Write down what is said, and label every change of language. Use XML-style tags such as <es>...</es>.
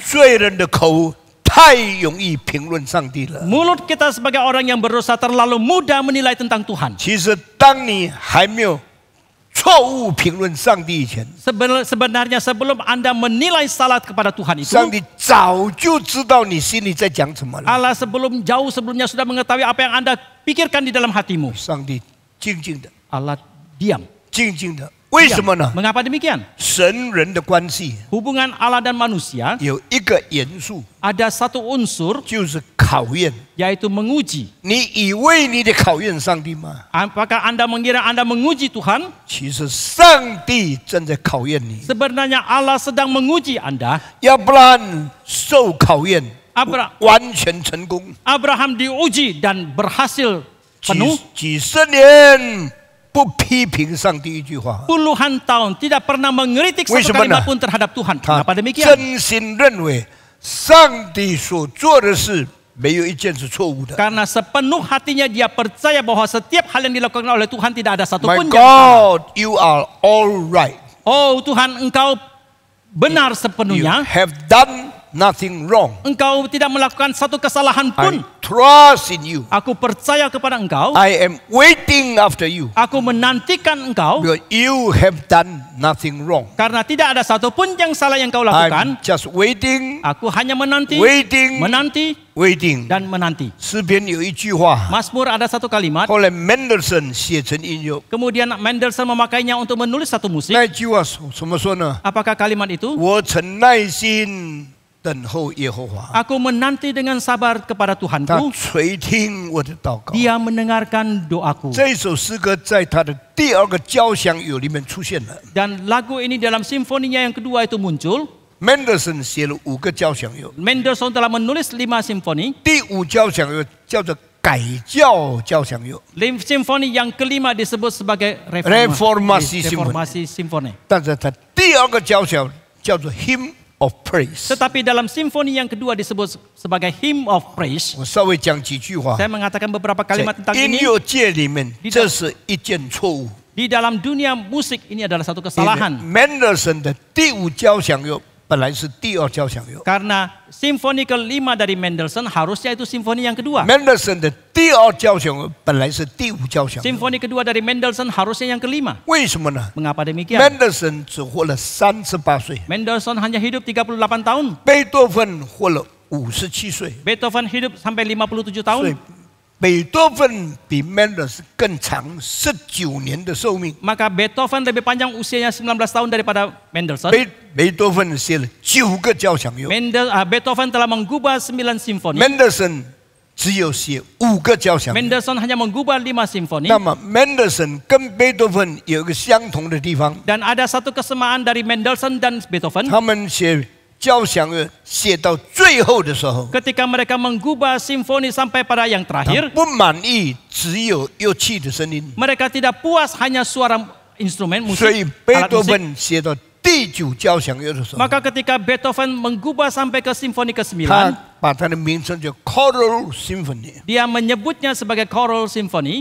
<zh>罪人的口太容易评论上帝了。</zh> <id>Mulut kita sebagai orang yang berdosa terlalu mudah menilai tentang Tuhan.</id> <zh>其实，当你还没有错误评论上帝以前，</zh> <id>Sebenarnya sebelum Anda menilai salah kepada Tuhan itu,</id> <zh>上帝早就知道你心里在讲什么了。</zh> <id>Allah jauh sebelumnya sudah mengetahui apa yang Anda pikirkan di dalam hatimu.</id> <zh>上帝静静的，</zh> <id>Allah diam.</id> <zh>静静的，为什么呢？</zh> <id>Mengapa demikian?</id> <zh>神人的关系</zh> <id>Hubungan Allah dan manusia</id> <zh>有一个元素，</zh> <id>ada satu unsur</id> <zh>就是考验。</zh> <id>yaitu menguji.</id> <zh>你以为你得考验上帝吗？</zh> <id>Apakah Anda mengira Anda menguji Tuhan?</id> <zh>其实上帝正在考验你。</zh> <id>Sebenarnya Allah sedang menguji Anda.</id> <zh>亚伯拉罕受考验，完全成功。</zh> <id>Abraham diuji dan berhasil penuh.</id> <zh>几十年不批评上帝一句话，</zh> <id>Puluhan tahun tidak pernah mengkritik satu Wismana. kalimat pun terhadap Tuhan.</id> <zh>他</zh> <id>Kenapa demikian?</id> <zh>真心认为上帝所做的事没有一件是错误的。</zh> <id>Karena sepenuh hatinya dia percaya bahwa setiap hal yang dilakukan oleh Tuhan tidak ada satu</id> <en>My</en> <id>pun yang salah.</id> <en>God, you are all right.</en> <id>Oh Tuhan, Engkau benar</id> <en>You</en> <id>sepenuhnya.</id> <en>have done nothing wrong.</en> <id>Engkau tidak melakukan satu kesalahan pun.</id> <en>I trust in you.</en> <id>Aku percaya kepada Engkau.</id> <en>I am waiting after you</en> <id>Aku menantikan Engkau</id> <en>because you have done nothing wrong.</en> <id>karena tidak ada satu pun yang salah yang Kau lakukan.</id> <en>I'm just waiting,</en> <id>Aku hanya menanti,</id> <en>waiting, waiting.</en> <id>dan menanti.</id> <zh>诗篇有一句话，</zh> <id>Mazmur ada satu kalimat.</id> <zh>后来 Mendelssohn 写成音乐。</zh> <id>Kemudian Mendelssohn memakainya untuk menulis satu musik.</id> <zh>那句话怎么说呢？</zh> <id>Apakah kalimat itu?</id> <zh>我曾耐心等候耶和华，</zh> <id>Aku menanti dengan sabar kepada</id> <zh>他</zh> <id>Tuhanku.</id> <zh>垂听我的祷告。</zh> <id>Dia mendengarkan doaku.</id> <zh>这首诗歌在他的第二个交响乐里面出现了。</zh> <id>Dan lagu ini dalam simfoninya yang kedua itu muncul.</id> <zh>Mendelssohn 写了5个交响乐，</zh> <id>Mendelssohn telah menulis 5 simfoni.</id> <zh>第5交响乐叫做改教交响乐，</zh> <id>Simfoni yang kelima disebut sebagai Reformasi reformasi simfoni.</id> <zh>但是他第2个交响叫做 Hymn of Praise。</zh> <id>Tetapi dalam simfoni yang kedua disebut sebagai hymn of praise.</id> <zh>我稍微讲几句话。</zh> <id>Saya mengatakan beberapa</id> <zh>在</zh> <id>kalimat tentang</id> <zh>音</zh> <id>ini.</id> <zh>乐界里面，这是一件错误。</zh> <id>Di dalam dunia musik ini adalah satu</id> <zh>因为</zh> <id>kesalahan.</id> <zh>Mendelssohn 的第5交响乐本来是第2交响乐。</zh> <id>Karena simfoni kelima dari Mendelssohn harusnya itu simfoni yang kedua.</id> <zh>Mendelssohn 的第2交响乐本来是第5交响乐，</zh> <id>Simfoni kedua dari Mendelssohn harusnya yang kelima.</id> <zh>为什么呢</zh> <id>Mengapa demikian?</id> <zh>？Mendelssohn 只活了38岁，</zh> <id>Mendelssohn hanya hidup 38 tahun.</id> <zh>贝多芬活了57岁，</zh> <id>Beethoven hidup sampai 57</id> <zh>所以</zh> <id>tahun.</id> <zh>贝多芬比 Mendelssohn 更长19年的寿命。</zh> <id>Maka Beethoven lebih panjang usianya 19 tahun daripada Mendelssohn.</id> <zh>贝多芬写了9个交响乐</zh> <id>Beethoven telah menggubah 9 simfoni.</id> <zh>，Mendelssohn 只有写5个交响乐。</zh> <id>Mendelssohn hanya menggubah 5 simfoni.</id> <zh>那么 Mendelssohn 跟贝多芬有一个相同的地方，</zh> <id>Dan ada satu kesamaan dari Mendelssohn dan Beethoven.</id> <zh>他们写交响乐写到最后的时候，</zh> <id>Ketika mereka menggubah simfoni sampai pada yang</id> <zh>他</zh> <id>terakhir,</id> <zh>不满意只有乐器的声音，</zh> <id>mereka tidak puas hanya suara instrumen</id> <zh>所以</zh> <id>musik,</id> <zh>贝</zh> <id>alat</id> <zh>多</zh> <id>musik.</id> <zh>芬写到第9交响乐的时候，</zh> <id>Maka ketika Beethoven menggubah sampai ke simfoni ke-9,</id> <zh>他把它的名称叫 Choral Symphony。</zh> <id>dia menyebutnya sebagai choral symphony.</id>